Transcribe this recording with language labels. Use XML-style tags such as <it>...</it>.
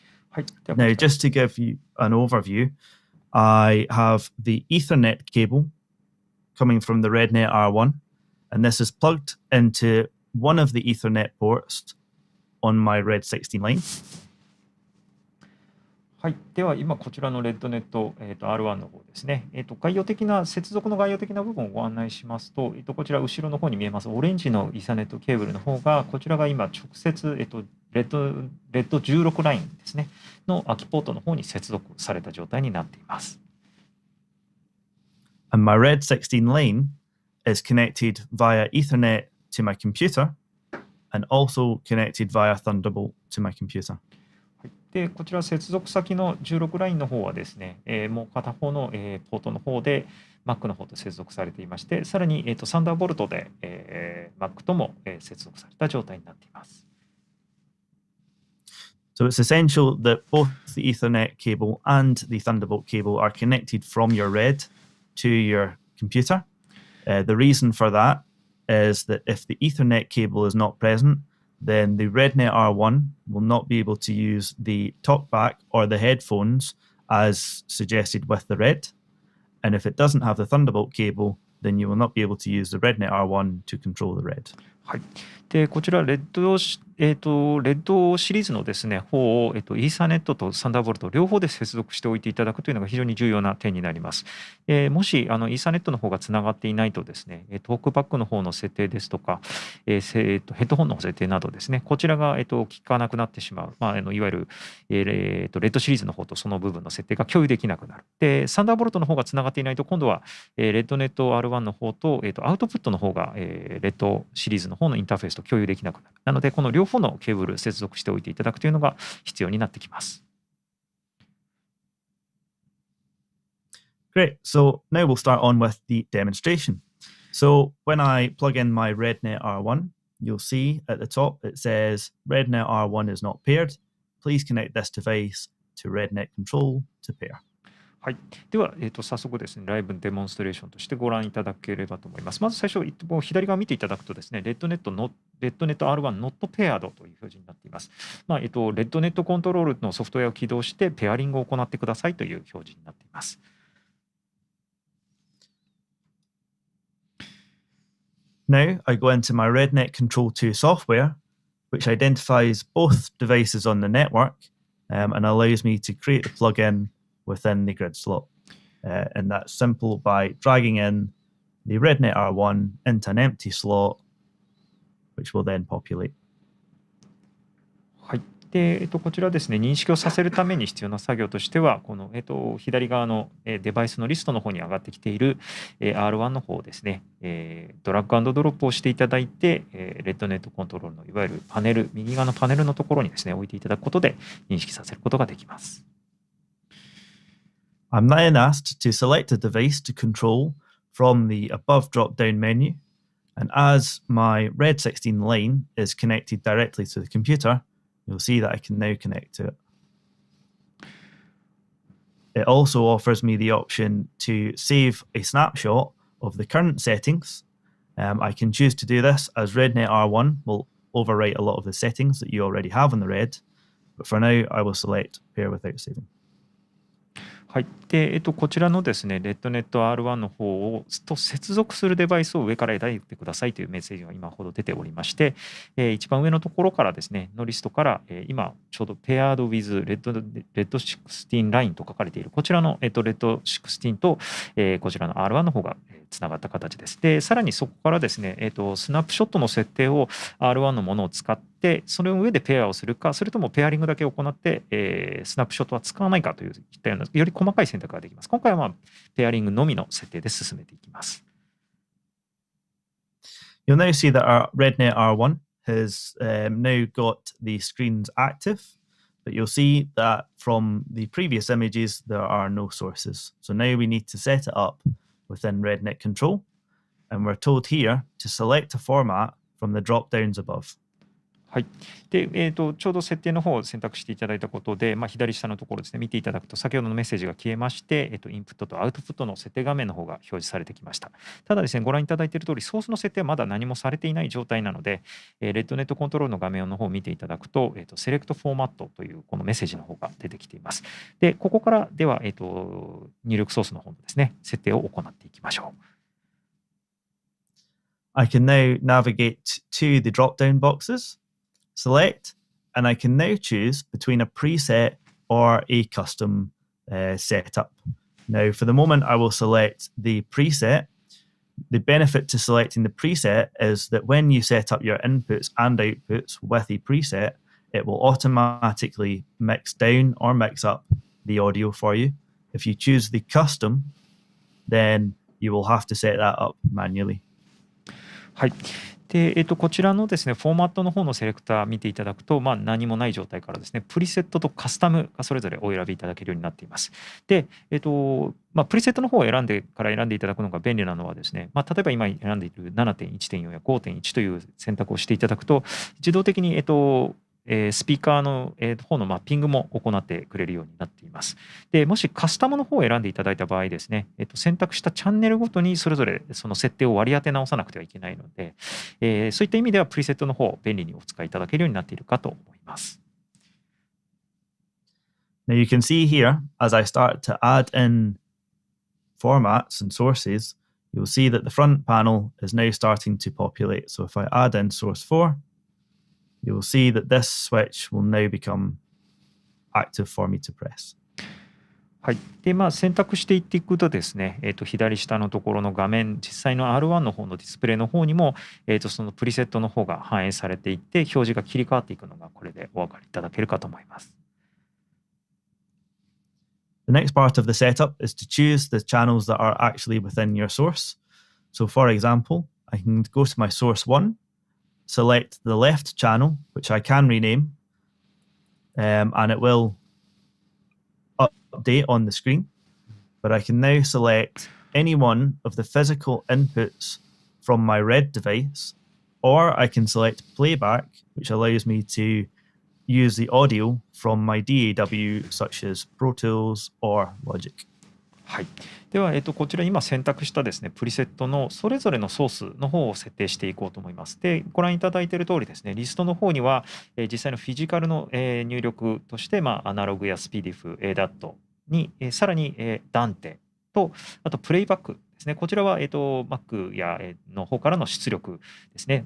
<ja>はい。では</ja> <en>Now, just to give you an overview, I have the Ethernet cable coming from the REDNET R1, and this is plugged into one of the Ethernet ports on my RED 16 line.</en> <ja>はい、では今こちらのREDNET、R1 の方ですね、概要的な接続の概要的な部分をご案内しますと、こちら後ろの方に見えますオレンジのイーサネットケーブルの方が、こちらが今直接、RED16 ラインですねの空きポートの方に接続された状態になっています。</ja> <en>And my RED 16 line is connected via Ethernet to my computer and also connected via Thunderbolt to my computer.</en> <ja>でこちら接続先の16ラインの方はですね、もう片方の、ポートの方で Mac の方と接続されていまして、さらに、サンダーボルトで、Mac とも、接続された状態になっています。</ja> <en>So it's essential that both the Ethernet cable and the Thunderbolt cable are connected from your RED to your computer. The reason for that is that if the Ethernet cable is not present, then the REDNET R1 will not be able to use the Talkback or the headphones as suggested with the RED. And if it doesn't have the Thunderbolt cable, then you will not be able to use the REDNET R1 to control the RED.</en> <ja>はい、でこちらレッドシリーズのですね方を、イーサネットとサンダーボルト両方で接続しておいていただくというのが非常に重要な点になります。もしイーサネットの方がつながっていないとですね、トークバックの方の設定ですとか、ヘッドホンの設定などですね、こちらが、効かなくなってしまう、いわゆる、レッドシリーズの方とその部分の設定が共有できなくなる。でサンダーボルトの方がつながっていないと今度は、REDNET R1 の方と、アウトプットの方が、レッドシリーズの方のインターフェースと共有できなくなる。なのでこの両方のケーブル接続しておいていただくというのが必要になってきます。</ja> <en>Great. So now we'll start on with the demonstration. So when I plug in my REDNET R1, you'll see at the top it says REDNET R1 is not paired. Please connect this device to REDNET control to pair.</en> <ja>はい、では、早速ですね、ライブデモンストレーションとしてご覧いただければと思います。まず最初、左側見ていただくとですね、REDNET R1</ja> <en>Not Paired</en> <ja>という表示になっています。 REDNET コントロールのソフトウェアを起動してペアリングを行ってくださいという表示になっています。</ja> <en>Now I go into my REDNET Control 2 software, which identifies both devices on the network and allows me to create the plugin within the grid slot. And that's simple by dragging in the REDNET R1 into an empty slot, which will then populate.</en> <ja>はい。で、こちらですね、認識をさせるために必要な作業としては、この、左側のデバイスのリストの方に上がってきている R1 の方ですね、ドラッグ&ドロップをしていただいて、REDNET コントロールのいわゆるパネル、右側のパネルのところにですね、置いていただくことで認識させることができます。</ja> <en>I'm then asked to select a device to control from the above drop-down menu, and as my RED 16 line is connected directly to the computer, you'll see that I can now connect to it. It also offers me the option to save a snapshot of the current settings. I can choose to do this as REDNET R1 will overwrite a lot of the settings that you already have on the RED, but for now I will select pair without saving.</en> <ja>はい。で、こちらのですね、REDNET R1 の方をと接続するデバイスを上から選んでくださいというメッセージが今ほど出ておりまして、一番上のところからですね、のリストから、今ちょうど</ja> <en>Paired with RED16</en> <ja>ラインと書かれているこちらの、RED16 と、こちらの R1 の方がつながった形です。で、さらにそこからですね、スナップショットの設定を R1 のものを使って、その上でペアをするか、それともペアリングだけ行って、スナップショットは使わないかといったような、より細かい選択ができます。今回はペアリングのみの設定で進めていきます。</ja> <en>You'll now see that our REDNET R1 has now got the screens active, but you'll see that from the previous images, there are no sources. So now we need to set it up within REDNET control, and we're told here to select a format from the drop-downs above.</en> <ja>はい。で、ちょうど設定の方を選択していただいたことで、左下のところですね、見ていただくと、先ほどのメッセージが消えまして、インプットとアウトプットの設定画面の方が表示されてきました。ただですね、ご覧いただいている通り、ソースの設定はまだ何もされていない状態なので、REDNET コントロールの画面の方を見ていただくと、セレクトフォーマットというこのメッセージの方が出てきています。で、ここからでは、入力ソースの方のですね、設定を行っていきましょう。</ja> <en>I can now navigate to the drop-down boxes, select, and I can now choose between a preset or a custom setup. Now, for the moment, I will select the preset. The benefit to selecting the preset is that when you set up your inputs and outputs with a preset, it will automatically mix down or mix up the audio for you. If you choose the custom, then you will have to set that up manually.</en> <ja>はい。で、こちらのですね、フォーマットの方のセレクター見ていただくと、何もない状態からですね、プリセットとカスタムがそれぞれお選びいただけるようになっています。で、プリセットの方を選んでいただくのが便利なのはですね、例えば今選んでいる 7.1.4 や 5.1 という選択をしていただくと、自動的に、スピーカーの方のマッピングも行ってくれるようになっています。で、もしカスタムの方を選んでいただいた場合ですね、選択したチャンネルごとにそれぞれその設定を割り当て直さなくてはいけないので、そういった意味ではプリセットの方、便利にお使いいただけるようになっているかと思います。</ja> <en>Now you can see here, as I start to add in formats and sources, you'll see that the front panel is now starting to populate. So if I add in source 4, you'll see that this switch will now become active for me to press.</en> <ja>はい。で、選択していっていくとですね、左下のところの画面、実際の R1 の方のディスプレイの方にも、そのプリセットの方が反映されていって、表示が切り替わっていくのが、これでお分かりいただけるかと思います。</ja> <en>The next part of the setup is to choose the channels that are actually within your source. So for example, I can go to my source 1, select the left channel, which I can rename, and it will update on the screen. But I can now select any one of the physical inputs from my RED device, or I can select playback, which allows me to use the audio from my DAW, such as Pro Tools or Logic.</en> <ja>はい。では、こちら今選択したですね、プリセットのそれぞれのソースの方を設定していこうと思います。で、ご覧いただいている通りですね、リストの方には、実際のフィジカルの、入力として、アナログやスピディフ、DAT に、さらに、ダンテと、あとプレイバックですね。こちらは、Mac や、の方からの出力ですね。</ja>